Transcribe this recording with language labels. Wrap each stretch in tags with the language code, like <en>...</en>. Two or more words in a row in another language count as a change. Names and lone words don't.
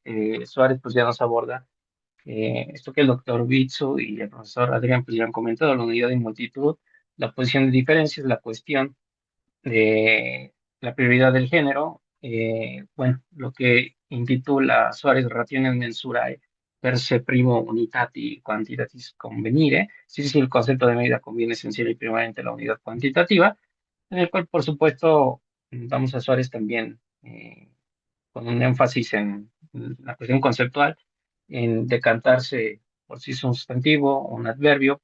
<es>Suárez pues ya nos aborda esto que el doctor Bitsu y el profesor Adrián pues ya han comentado, la unidad y multitud, la posición de diferencias, la cuestión de la prioridad del género, bueno, lo que intitula Suárez Rationes Mensurae per se primo unitati quantitatis convenire, si el concepto de medida conviene esencial y primariamente la unidad cuantitativa, en el cual por supuesto vamos a Suárez también con un énfasis en la cuestión conceptual, en decantarse por si es un sustantivo o un adverbio.</es>